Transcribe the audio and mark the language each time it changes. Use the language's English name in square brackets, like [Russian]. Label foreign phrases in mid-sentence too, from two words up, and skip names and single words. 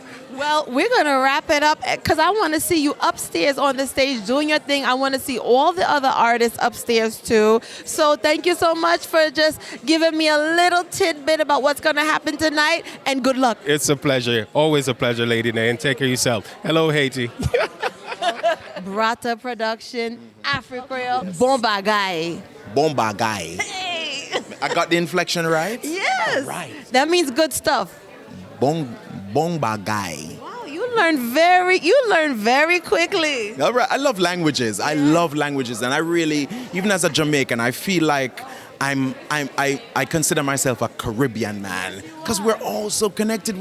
[English] Well, we're going to wrap it up because I want to see you upstairs on the stage doing your thing. I want to see all the other artists upstairs too. So thank you so much for just giving me a little tidbit about what's going to happen tonight, and good luck. It's a pleasure. Always a pleasure, Lady Nay, and take care of yourself. Hello, Haiti. Braata Production, Afro-Creole, [Haitian Creole] Bon Bagay. Bon Bagay. [English] Hey! I got the inflection right? Yes. All right. That means good stuff. [Haitian Creole] Bon Bagay. [English] Wow, you learn very quickly. All right. I love languages. I love languages, and I really, even as a Jamaican, I feel like I consider myself a Caribbean man because we're all so connected.